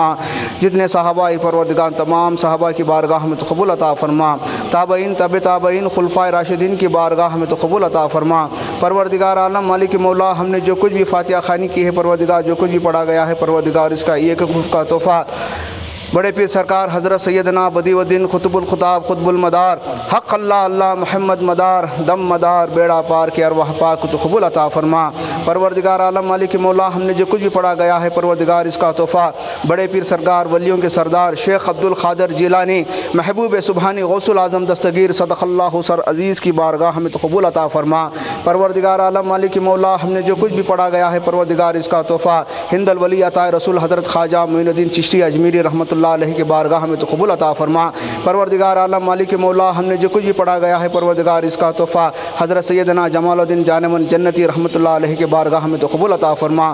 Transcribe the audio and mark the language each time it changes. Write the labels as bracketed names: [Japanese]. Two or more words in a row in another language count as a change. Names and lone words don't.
[Urdu] جتنے صحابہ پروردگار تمام صحابہ کی بارگاہ میں تو قبول عطا فرما. تابعین تبع تابعین خلفائے راشدین کی بارگاہ میں تو قبول عطا فرما. پروردگار عالم مالک مولا ہم نے جو کچھ بھی فاتحہ خوانی کی ہے پروردگار جو کچھ بھی پڑھا گیا ہے پروردگار اس کا ایک کا تحفہ بڑے پیر سرکار حضرت سیدنا بدیع الدین قطب الاقطاب قطب المدار حق اللہ اللہ محمد مدار دم مدار بیڑا پار کے ارواح پاک تو قبول عطا فرما. پروردگار عالم مالک مولا ہم نے جو کچھ بھی پڑھا گیا ہے پروردگار اس کا تحفہ بڑے پیر سرکار ولیوں کے سردار شیخ عبدالقادر جیلانی محبوب سبحانی غوث الاعظم دستگیر صدق اللہ سر عزیز کی بارگاہ میں تو قبول عطا فرما. پروردگار عالم مالک مولا ہم نے جو کچھ بھی پڑھا گیا ہے پروردگار اس کا تحفہ ہند الولی عطائے رسول حضرت خواجہ معین الدین چشتی اجمیری رحمۃ اللہ علیہ کے بارگاہ میں تو قبول عطا فرما. پروردگار عالم مالک مولا ہم نے جو کچھ بھی پڑھا گیا ہے پروردگار اس کا تحفہ حضرت سیدنا جمال الدین جان من جنتی رحمۃ اللہ علیہ کے بارگاہ میں تو قبول عطا فرما.